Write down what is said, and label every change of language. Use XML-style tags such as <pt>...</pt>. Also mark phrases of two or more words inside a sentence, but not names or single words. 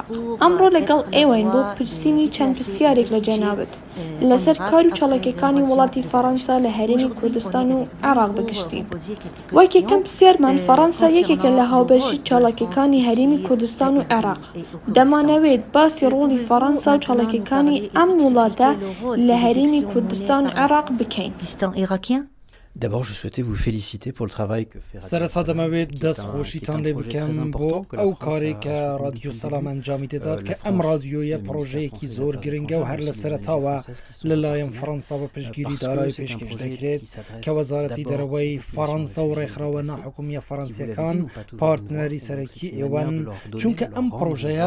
<ckb>ئەمڕۆ لەگەڵ ئێوەین بۆ پرسینی چەند پرسیارێک لە جەنابەت لەسەر کار و چالاکیەکانی وڵاتی فەڕەنسا لە هەرێمی کوردستان و عێراق بگشتین. وەک یەکەم پرسیارمان فەڕەنسا یەکێکە لە هاوبەشی چالاکیەکانی هەرێمی کوردستان و عێراق. دەمانەوێت باسی ڕۆڵی فەڕەنسا و چالاکیەکانی ئەم وڵاتە لە هەرێمی کوردستان و عێراق بکەین.</ckb> <fr>D'abord, je souhaitais vous féliciter pour le travail que fait Radio</fr> <ckb>سەرەتا دەمەوێت دەستخۆشیتان لێ بکەم بۆ ئەو کارێک کە رادیۆ سەلام ئەنجامی دەدات کە ئەم رادیۆیە پرۆژەیەکی زۆر گرنگە و هەر لە سەرەتاوە لەلایەن فەڕەنسا بە پشتگیری دارایی پێشکەش دەکرێت کە وەزارەتی دەرەوەی فەڕەنسا و ڕێکخراوە ناحکومیە فەڕەنسیەکان پارتنەری سەرەکی ئێوەن چونکە ئەم پرۆژەیە</ckb>